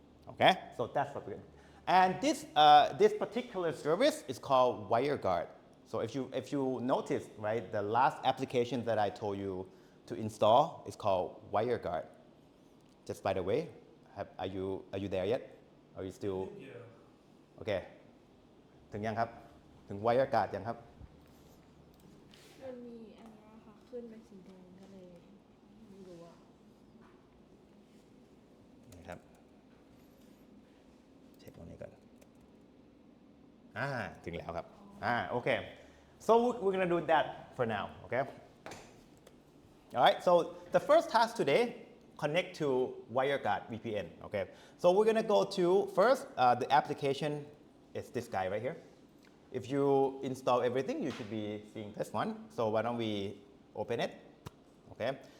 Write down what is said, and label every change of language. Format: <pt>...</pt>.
<en>Okay, so that's what we're doing. And this particular service is called WireGuard. So if you notice, right, the last application that I told you to install is called WireGuard. Just by the way, are you there yet? Are you still? Yeah. Okay.</en> <th>ถึงยังครับ ถึง WireGuard ยังครับ มันมีอันนี้ค่ะขึ้นเป็นสีแดงก็เลยไม่รู้อะ นะครับเช็คตรงนี้ก่อนถึงแล้วครับokay.</th> <en>So we're gonna do that for now, okay? All right, so the first task today, connect to WireGuard VPN, okay? So we're gonna go to, first, the application is this guy right here. If you install everything, you should be seeing this one. So why don't we open it, okay?</en>